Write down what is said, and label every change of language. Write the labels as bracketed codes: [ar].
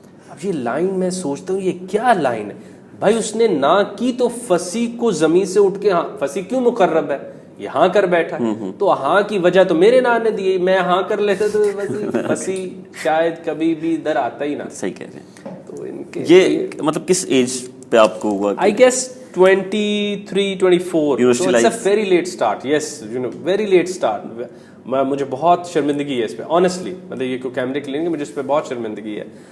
[hi] अब ये लाइन मैं सोचता हूँ ये क्या लाइन है भाई, उसने ना की तो फसी को जमीन से उठ के, हाँ फसी क्यों मुकर्रब है, ये हाँ कर बैठा है, तो हाँ की वजह तो मेरे ना ने दी, मैं हाँ कर लेता तो फसी शायद कभी भी इधर आता ही ना। सही कह रहे हैं। तो इनके ये मतलब किस एज पे आपको हुआ? I guess [en] 23, 24, so it's a very late start, yes, you know, very late start। [hi] मुझे बहुत शर्मिंदगी है इस पे, ऑनेस्टली, मतलब ये कोई कैमरे के लिए नहीं, मुझे इस पे बहुत शर्मिंदगी है।